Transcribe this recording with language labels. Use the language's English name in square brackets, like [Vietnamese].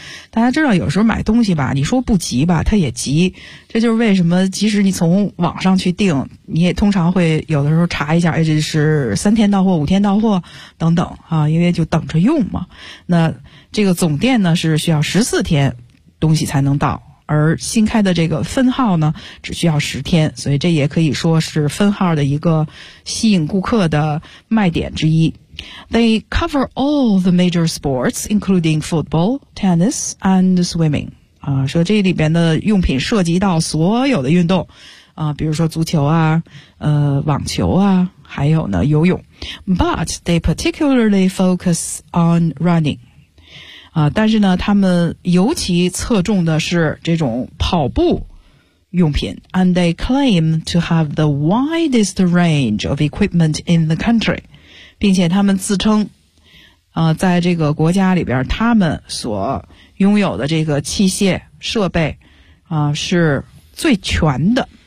[Chinese] 大家知道有时候买东西吧你说不急吧它也急，这就是为什么即使你从网上去订你也通常会有的时候查一下这是3天到货5天到货等等啊，因为就等着用嘛。那这个总店呢是需要14天东西才能到，而新开的这个分号呢只需要10天，所以这也可以说是分号的一个吸引顾客的卖点之一。 [English] They cover all the major sports, including football, tennis, and swimming. [Chinese] 说这里边的用品涉及到所有的运动，比如说足球啊，网球啊，还有呢游泳。 [English] But they particularly focus on running. [Chinese] 但是呢，他们尤其侧重的是这种跑步用品。 [English] And they claim to have the widest range of equipment in the country. [Chinese] 并且他们自称在这个国家里边他们所拥有的这个器械设备是最全的。